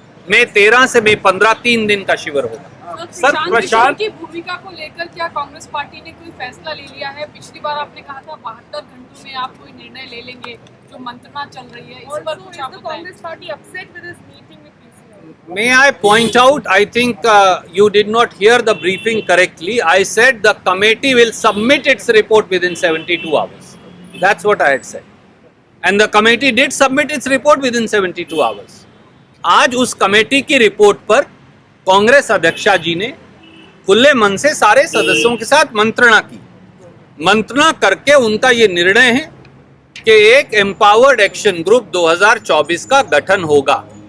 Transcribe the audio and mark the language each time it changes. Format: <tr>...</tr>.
<hi>मई 13 से मई 15 3 दिन का शिविर होगा। सर, प्रशांत की भूमिका को लेकर क्या कांग्रेस पार्टी ने कोई फैसला ले लिया है? पिछली बार आपने कहा था 72 घंटों में आप कोई निर्णय ले लेंगे, जो मंत्रणा चल रही है, इस पर कुछ आप बताएं।</hi> <en>Congress party upset with this meeting with PCI? May I point out, I think you did not hear the briefing correctly. I said the committee will submit its report within 72 hours. That's what I had said. And the committee did submit its report within 72 hours.</en> <hi>आज उस committee की report पर कांग्रेस अध्यक्षा जी ने खुले मन से सारे सदस्यों के साथ मंत्रणा की। मंत्रणा करके उनका ये निर्णय है कि एक एम्पावर्ड एक्शन ग्रुप 2024 का गठन होगा।</hi>